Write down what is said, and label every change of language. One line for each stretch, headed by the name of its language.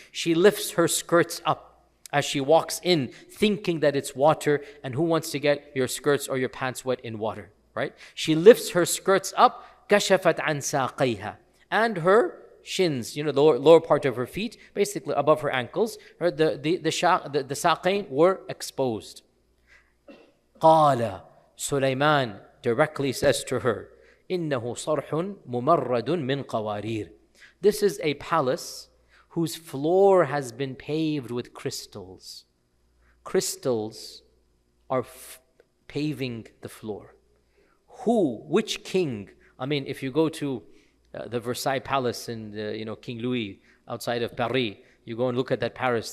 English: She lifts her skirts up as she walks in, thinking that it's water, and who wants to get your skirts or your pants wet in water, right? She lifts her skirts up,
Arabic: كشفت عن ساقيها,
English: and her shins, the lower part of her feet, basically above her ankles, the saqain were exposed.
Arabic: قال
English: Suleiman directly says to her,
Arabic: إنه صرح ممرد من قوارير.
English: This is a palace whose floor has been paved with crystals. Crystals are paving the floor. Which king? I mean, if you go to the Versailles Palace in King Louis outside of Paris, you go and look at that Paris.